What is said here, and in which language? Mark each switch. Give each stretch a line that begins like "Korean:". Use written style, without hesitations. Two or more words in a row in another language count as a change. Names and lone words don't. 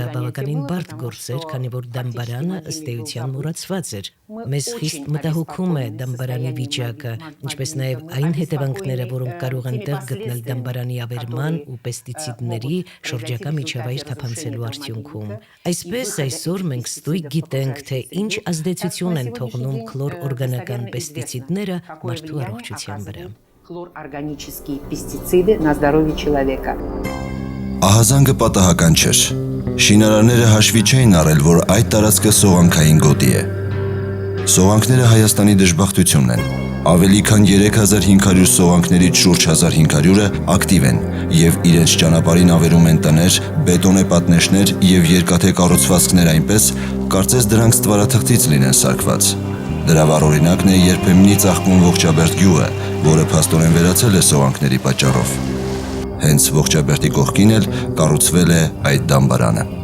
Armenian: բավականին բարդ գործ էր, քանի որ դամբարանը ըստ էության մոռացված էր։ Մեզ խիստ մտահոգում է դամբարանի վիճակը, ինչպես նաև այն հետևանքները, որոնք կարող են տեղ գտնել դամբարանի ավերման ու պեստիցիդների շրջակա միջավայր թափանցելու արդյունքում։ Այսպես այսօր մենք ստույգ գիտենք, թե ինչ ազդեցություն են թողնում քլորօրգանական պեստիցիդները մարդու առողջության վրա։
Russian: Хлорорганические пестициды на здоровье человека.
Armenian: Ահազանգը պատահական չէր։ Շինարարները հաշվի չէին առել, որ այդ տարածքը սողանքային գոտի է։ Սողանքները Հայաստանի դժբախտությունն են։ Ավելի քան 3500 սողանքներից շուրջ 1500-ը ակտիվ են և իրենց ճանապարհին ավերում են տներ, բետոնե պատնեշներ և երկաթե կառուցվածքներ այնպես, կարծես դրանք ստվարաթղթից լինեն սարքված։ Դրա վառ օրինակն է երբեմնի ծաղկուն Ողջաբերդ գյուղը, որը փաստորեն վերացել է սողանքների պատճառով։ Հենց Ողջաբերդի կողքին էլ կառուցվել է այդ դամբարանը։